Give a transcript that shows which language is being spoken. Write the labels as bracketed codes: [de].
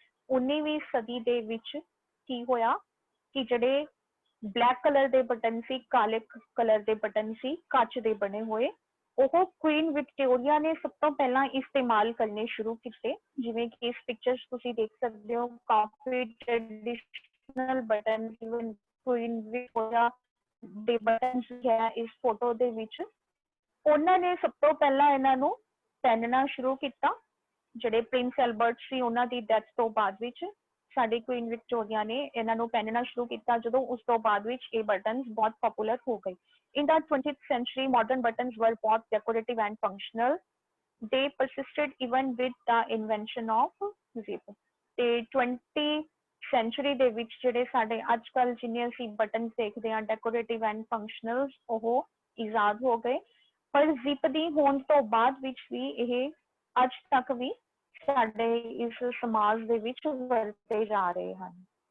[pa] 19ਵੀਂ ਸਦੀ ਦੇ ਵਿੱਚ ਕੀ ਹੋਇਆ ਕਿ ਜਿਹੜੇ ਬਲੈਕ ਕਲਰ ਦੇ ਬਟਨ ਸੀ, ਕਾਲੇ ਕਲਰ ਦੇ ਬਟਨ ਸੀ, ਕੱਚ ਦੇ ਬਣੇ ਹੋਏ, ਉਹ ਕੁਈਨ ਵਿਕਟੋਰੀਆ ਨੇ ਸਭ ਤੋਂ ਪਹਿਲਾਂ ਇਸਤੇਮਾਲ ਕਰਨੇ ਸ਼ੁਰੂ ਕੀਤੇ। ਜਿਵੇਂ ਕਿ ਇਸ ਪਿਕਚਰ ਤੁਸੀਂ ਦੇਖ ਸਕਦੇ ਹੋ, ਕਾਫੀ traditional button even Queen Victoria ਦੇ ਬਟਨ ਹੈ ਇਸ ਫੋਟੋ ਦੇ ਵਿੱਚ। ਉਹਨਾਂ ਨੇ ਸਭ ਤੋਂ ਪਹਿਲਾਂ ਇਹਨਾਂ ਨੂੰ ਪਹਿਨਣਾ ਸ਼ੁਰੂ ਕੀਤਾ। ਜਿਹੜੇ ਪ੍ਰਿੰਸ ਐਲਬਰਟ ਸੀ ਉਹਨਾਂ ਦੀ ਡੈਥ ਤੋਂ ਬਾਅਦ ਵਿੱਚ ਸਾਡੀ ਕੁਈਨ ਵਿਕਟੋਰੀਆ ਨੇ ਇਹਨਾਂ ਨੂੰ ਪਹਿਨਣਾ ਸ਼ੁਰੂ ਕੀਤਾ, ਜਦੋਂ ਉਸ ਤੋਂ ਬਾਅਦ ਵਿੱਚ ਇਹ ਬਟਨਸ ਬਹੁਤ ਪਪੂਲਰ ਹੋ ਗਏ। [en] In the 20th century, modern buttons were both decorative and functional. They persisted even with the invention of zip. [pa] ਤੇ 20th century ਦੇ ਵਿੱਚ ਜਿਹੜੇ ਸਾਡੇ ਅੱਜ ਕੱਲ ਜਿੰਨੇ ਅਸੀਂ ਬਟਨ ਦੇਖਦੇ ਹਾਂ ਡੈਕੋਰੇਟਿਵ ਐਂਡ ਫੰਕਸ਼ਨਲ, ਉਹ ਇਜਾਦ ਹੋ ਗਏ। ਪਰ ਜ਼ਿਪ ਦੀ ਹੋਂਦ ਤੋਂ ਬਾਅਦ ਵਿੱਚ ਵੀ ਇਹ ਅੱਜ ਤੱਕ ਵੀ ਸਾਡੇ ਇਸ ਸਮਾਜ ਦੇ ਵਿੱਚ ਵਰਤੇ ਜਾ ਰਹੇ ਹਨ।